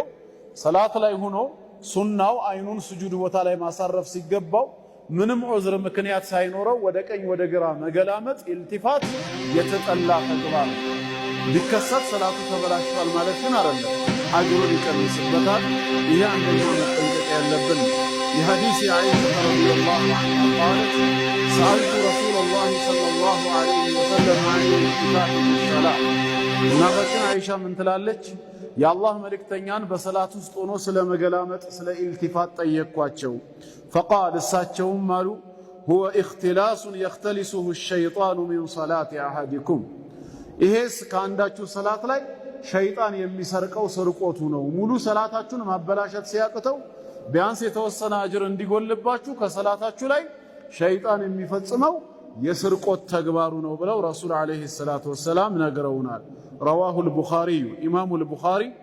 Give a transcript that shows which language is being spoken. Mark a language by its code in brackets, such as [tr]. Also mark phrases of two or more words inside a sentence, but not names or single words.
[am] ሰላት ላይ ሆኖ ሱናው አይኑን ስጁድ ቦታ ላይ ማሳረፍ ሲገባው ምንም ዑዝር ምክንያት ሳይኖረው ወደ ቀኝ ወደ ግራ መገላመጥ ኢልቲፋት የተጠላ ተግባር ቢከሰት ሰላቱ ተበላሽቷል ማለት ግን አይደለም፣ አጅሩን ይቀንስበታል። ይሄ አንደኛው መጠንቀቅ ያለብን የሐዲስ አይሻ [ar] رضي الله عنها قالت سألت رسول الله صلى الله عليه وسلم عن الالتفات في الصلاة [am] እናታችን አይሻ ምን ትላለች? የአላህ መልእክተኛን በሰላት ውስጥ ሆኖ ስለ መገላመጥ ስለ ኢልቲፋት ጠየቅኳቸው። فقال እሳቸውም አሉ [ar] هو اختلاس يختلسه الشيطان من صلاة أحدكم [am] ይሄስ ከአንዳችሁ ሰላት ላይ ሸይጣን የሚሰርቀው ስርቆቱ ነው። ሙሉ ሰላታችሁን ማበላሸት ሲያቅተው ቢያንስ የተወሰነ አጅር እንዲጎልባችሁ ከሰላታችሁ ላይ ሸይጣን የሚፈጽመው የስርቆት ተግባሩ ነው ብለው [ar] رسول عليه الصلاة والسلام [am] ነግረውናል። [ar] رواه البخاري الإمام البخاري